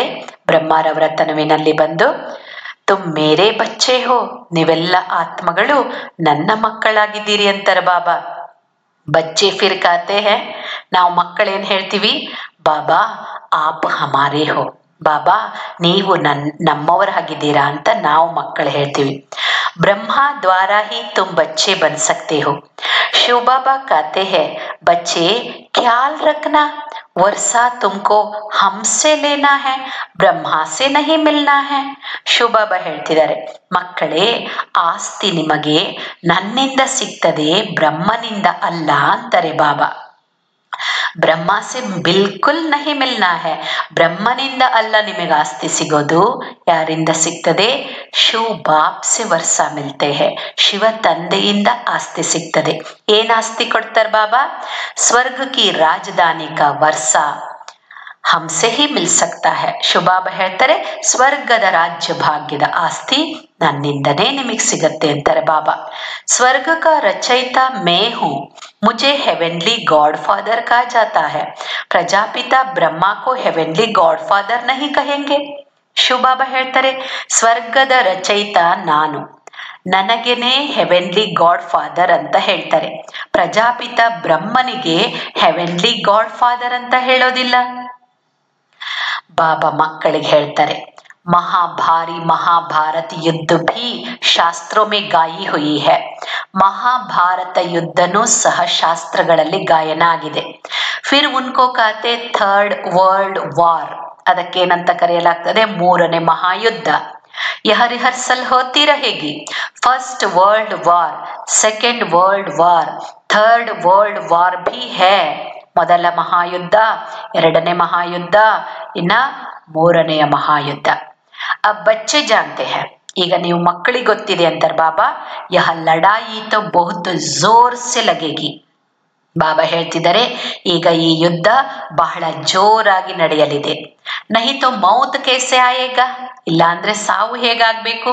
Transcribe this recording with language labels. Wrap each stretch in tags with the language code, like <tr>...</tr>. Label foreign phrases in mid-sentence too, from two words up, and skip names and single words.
<kn>ಬ್ರಹ್ಮರವರ ತನುವಿನಲ್ಲಿ ಬಂದು,</kn> <hi>तुम मेरे बच्चे हो,</hi> <kn>ನೀವೆಲ್ಲ ಆತ್ಮಗಳು ನನ್ನ ಮಕ್ಕಳಾಗಿದ್ದೀರಿ ಅಂತಾರೆ ಬಾಬಾ.</kn> <hi>बच्चे फिर कहते हैं,</hi> <kn>ನಾವು ಮಕ್ಕಳೇನ್ ಹೇಳ್ತೀವಿ?</kn> <hi>बाबा आप हमारे हो,</hi> <kn>ಬಾಬಾ ನೀವು ನಮ್ಮವರಾಗಿದ್ದೀರಾ ಅಂತ ನಾವು ಮಕ್ಕಳು ಹೇಳ್ತೀವಿ.</kn> <hi>ब्रह्मा द्वारा ही तुम बच्चे बन सकते हो. शिव बाबा कहते हैं, बच्चे ख्याल रखना, वर्षा तुमको हमसे लेना है, ब्रह्मा से नहीं मिलना है.</hi> <kn>ಶಿವ ಬಾಬಾ ಹೇಳ್ತಿದ್ದಾರೆ, ಮಕ್ಕಳೇ ಆಸ್ತಿ ನಿಮಗೆ ನನ್ನಿಂದ ಸಿಗ್ತದೆ, ಬ್ರಹ್ಮನಿಂದ ಅಲ್ಲ ಅಂತಾರೆ ಬಾಬಾ.</kn> <hi>ब्रह्मा से बिल्कुल नहीं मिलना है,</hi> <kn>ಬ್ರಹ್ಮನಿಂದ ಅಲ್ಲ ನಿಮಗೆ ಆಸ್ತಿ ಸಿಗೋದು. ಯಾರಿಂದ ಸಿಗ್ತದೆ?</kn> <hi>शिव बाप से वर्सा मिलते है,</hi> <kn>ಶಿವ ತಂದೆಯಿಂದ ಆಸ್ತಿ ಸಿಗ್ತದೆ. ಏನ್ ಆಸ್ತಿ ಕೊಡ್ತಾರೆ ಬಾಬಾ?</kn> <hi>स्वर्ग की राजधानी का वर्सा, हमसे ही मिल सकता है.</hi> <kn>ಶಿವಬಾಬಾ ಹೇಳ್ತಾರೆ ಸ್ವರ್ಗದ ರಾಜ್ಯ ಭಾಗ್ಯದ ಆಸ್ತಿ ನನ್ನಿಂದನೇ ನಿಮಗೆ ಸಿಗತ್ತೆ ಅಂತಾರೆ ಬಾಬಾ.</kn> <hi>स्वर्ग का रचयिता मैं हूं, ಮುझे</hi> <en>Heavenly God Father</en> <hi>कहा जाता है. प्रजापिता ब्रह्मा को</hi> <en>Heavenly God Father</en> <hi>नहीं कहेंगे.</hi> <kn>ಶಿವಬಾಬಾ ಹೇಳ್ತಾರೆ ಸ್ವರ್ಗದ ರಚಯಿತ ನಾನು, ನನಗೇನೆ</kn> <en>Heavenly God Father</en> <kn>ಅಂತ ಹೇಳ್ತಾರೆ. ಪ್ರಜಾಪಿತ ಬ್ರಹ್ಮನಿಗೆ</kn> <en>Heavenly God Father</en> <kn>ಅಂತ ಹೇಳೋದಿಲ್ಲ. ಬಾಬಾ ಮಕ್ಕಳಿಗೆ ಹೇಳ್ತಾರೆ</kn> <hi>महाभारी महाभारत युद्ध भी शास्त्रों में गाई हुई है.</hi> <kn>ಮಹಾಭಾರತ ಯುದ್ಧನೂ ಸಹ ಶಾಸ್ತ್ರಗಳಲ್ಲಿ ಗಾಯನ ಆಗಿದೆ.</kn> <hi>फिर उनको कहते</hi> <en>third world war,</en> <kn>ಅದಕ್ಕೇನಂತ ಕರೆಯಲಾಗ್ತದೆ ಮೂರನೇ ಮಹಾಯುದ್ಧ.</kn> <hi>यह रिहर्सल होती रहेगी.</hi> <en>first world war, second world war, third world war</en> <hi>भी है.</hi> <kn>ಮೊದಲ ಮಹಾಯುದ್ಧ, ಎರಡನೇ ಮಹಾಯುದ್ಧ, ಇನ್ನ ಮೂರನೆಯ ಮಹಾಯುದ್ಧ.</kn> <hi>अब बच्चे जानते हैं,</hi> <kn>ಈಗ ನೀವು ಮಕ್ಕಳಿಗೆ ಗೊತ್ತಿದೆ ಅಂತಾರೆ ಬಾಬಾ,</kn> <hi>यह लड़ाई तो बहुत ज़ोर से लगेगी.</hi> <kn>ಬಾಬಾ ಹೇಳ್ತಿದ್ದಾರೆ ಈಗ ಈ ಯುದ್ಧ ಬಹಳ ಜೋರಾಗಿ ನಡೆಯಲಿದೆ.</kn> <hi>नहीं तो मौत कैसे आएगा,</hi> <kn>ಇಲ್ಲ ಅಂದ್ರೆ ಸಾವು ಹೇಗಾಗ್ಬೇಕು.</kn>